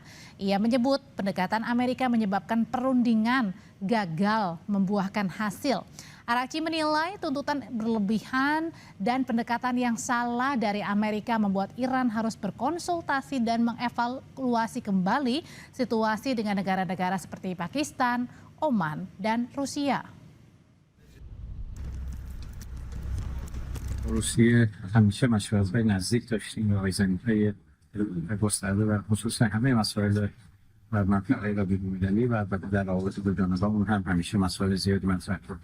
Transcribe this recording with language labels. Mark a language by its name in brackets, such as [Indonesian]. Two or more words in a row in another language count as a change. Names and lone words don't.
[Indonesian] Ia menyebut pendekatan Amerika menyebabkan perundingan gagal membuahkan hasil. Araghchi menilai tuntutan berlebihan dan pendekatan yang salah dari Amerika membuat Iran harus berkonsultasi dan mengevaluasi kembali situasi dengan negara-negara seperti Pakistan, Oman, dan Rusia. [Persian] روسیه همیشه مشورت‌های نزدیک داشتیم و آیزنی‌های گسترده و خصوصا همه مسائل و منطقه و بین‌المللی و البته در روابط دو جانبه‌مون هم همیشه مسائل زیادی مطرح شد.